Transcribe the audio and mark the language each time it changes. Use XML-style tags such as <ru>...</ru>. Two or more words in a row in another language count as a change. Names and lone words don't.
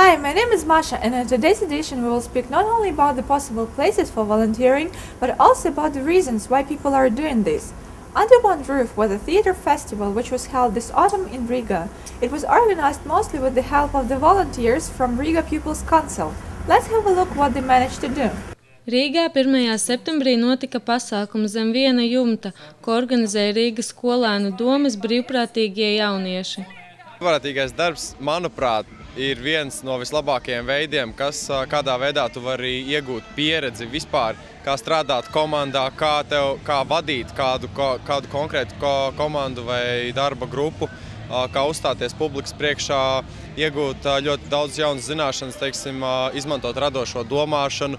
<en>My name is Masha, and in today's edition we will speak not only about the possible places for volunteering, but also about the reasons why people are doing this. Under one roof was a theater festival which was held this autumn in Riga. It was organized mostly with the help of the volunteers from Riga Pupils Council. Let's have a look what they managed to do.</en> <lv>Rīgā 1. septembrī notika pasākums zem viena jumta, ko organizēja Rīgas skolēnu domes brīvprātīgie jaunieši. Brīvprātīgais darbs, manuprāt, ir viens no vislabākajiem veidiem, kādā veidā tu vari iegūt pieredzi vispār, kā strādāt komandā, kā vadīt kādu konkrētu komandu vai darba grupu, kā uzstāties publikas priekšā, iegūt ļoti daudz jaunas zināšanas, teiksim, izmantot radošo domāšanu.</lv>